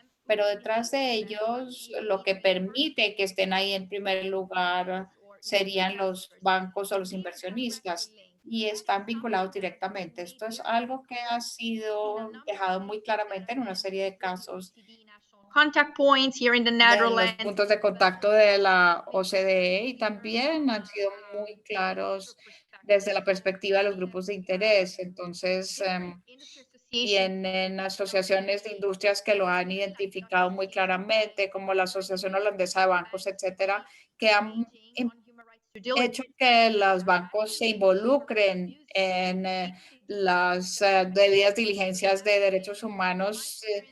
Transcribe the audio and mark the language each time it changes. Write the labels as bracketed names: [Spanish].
[Spanish] Pero detrás de ellos, lo que permite que estén ahí en primer lugar serían los bancos o los inversionistas y están vinculados directamente. Esto es algo que ha sido dejado muy claramente en una serie de casos. [English] Contact points here in the Netherlands. [Spanish] Los puntos de contacto de la OCDE y también han sido muy claros desde la perspectiva de los grupos de interés. Entonces, tienen asociaciones de industrias que lo han identificado muy claramente, como la Asociación Holandesa de Bancos, etcétera, que han hecho que los bancos se involucren en las debidas diligencias de derechos humanos.